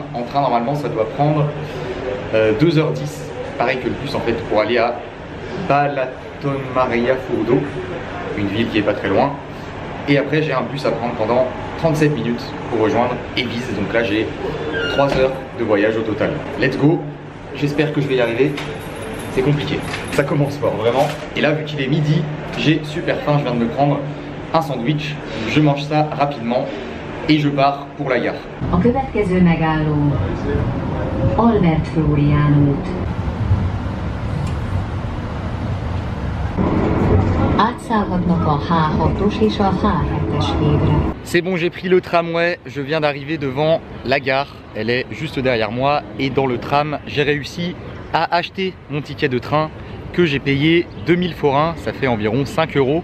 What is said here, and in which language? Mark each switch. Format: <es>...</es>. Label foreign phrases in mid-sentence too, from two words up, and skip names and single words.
<fr>En train normalement ça doit prendre 2 h 10. Pareil que le bus en fait pour aller à Balatonmariafurdo, une ville qui est pas très loin. Et après j'ai un bus à prendre pendant 37 minutes pour rejoindre Éviz. Donc là j'ai 3 heures de voyage au total.</fr> <en>Let's go,</en> <fr>j'espère que je vais y arriver. C'est compliqué, ça commence fort vraiment. Et là vu qu'il est midi, j'ai super faim, je viens de me prendre un sandwich. Je mange ça rapidement et je pars pour la gare.</fr> <hu>A következő megálló Albert Flórián út.</hu> <fr>C'est bon, j'ai pris le tramway, je viens d'arriver devant la gare, elle est juste derrière moi et dans le tram, j'ai réussi à acheter mon ticket de train que j'ai payé 2000 forints, ça fait environ 5 €.</fr>